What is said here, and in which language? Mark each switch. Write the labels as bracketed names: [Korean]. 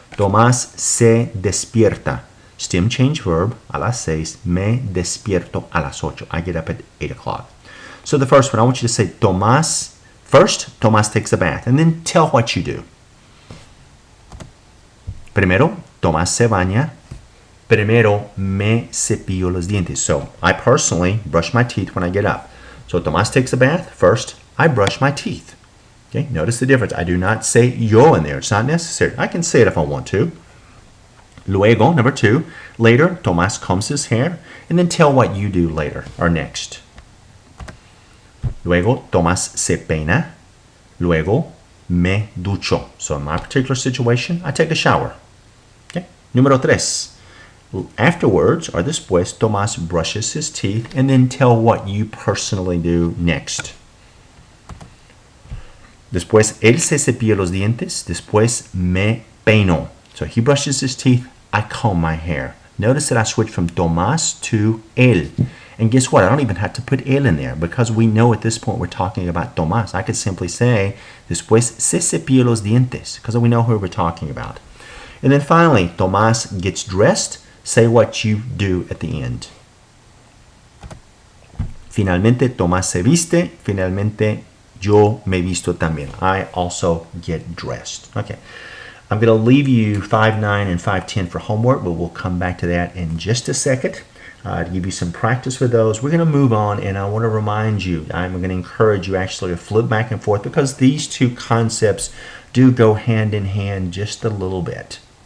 [Spanish] Tomás se despierta. [English] Stem change verb, [Spanish] a las 6. Me despierto a las 8. [English] I get up at 8 o'clock. So the first one, I want you to say Tomás. First, Tomás takes a bath. And then tell what you do. [Spanish] Primero, Tomás se baña. Primero, me cepillo los dientes. [English] So I personally brush my teeth when I get up. So Tomás takes a bath. First, I brush my teeth. Okay, notice the difference. I do not say yo in there. It's not necessary. I can say it if I want to. Luego, number 2, later, Tomás combs his hair, and then tell what you do later or next. [Spanish] Luego, Tomás se peina. Luego, me ducho. [English] So in my particular situation, I take a shower. Okay. Número 3. Afterwards, or después, Tomás brushes his teeth, and then tell what you personally do next. [Spanish] Después, él se cepilla los dientes. Después, me peino. [English] So he brushes his teeth. I comb my hair. Notice that I switch from Tomás to él. And guess what? I don't even have to put él in there because we know at this point we're talking about Tomás. I could simply say, [Spanish] después se cepilla los dientes, [English] because we know who we're talking about. And then finally, Tomás gets dressed. Say what you do at the end. [Spanish] Finalmente, Tomás se viste. Finalmente, yo me visto también. [English] I also get dressed. Okay. I'm going to leave you 5.9 and 5.10 for homework, but we'll come back to that in just a second to give you some practice with those. We're going to move on, and I want to remind you, I'm going to encourage you actually to flip back and forth because these two concepts do go hand in hand just a little bit.